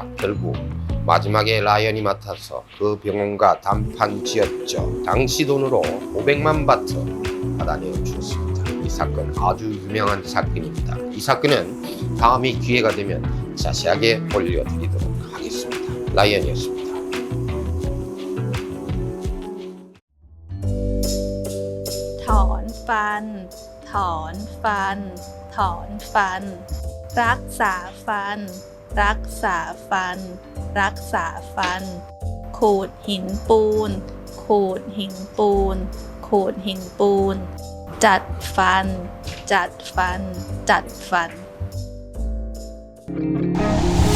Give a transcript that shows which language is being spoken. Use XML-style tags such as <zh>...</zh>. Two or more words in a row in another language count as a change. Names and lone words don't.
<ko>결국 마지막에 라이언이 맡아서 그 병원과 단판 지었죠. 당시 돈으로 500만 바트 받아내어 주었습니다. 이 사건 아주 유명한 사건입니다. 이 사건은 다음에 기회가 되면 자세하게 올려드리도록 하겠습니다. 라이언이었습니다.</ko> <th>ถอนฟัน ถอนฟัน ถอนฟัน รักษาฟัน รักษาฟัน รักษาฟัน ขูดหินปูน ขูดหินปูน ขูดหินปูน จัดฟัน จัดฟัน จัดฟัน</th>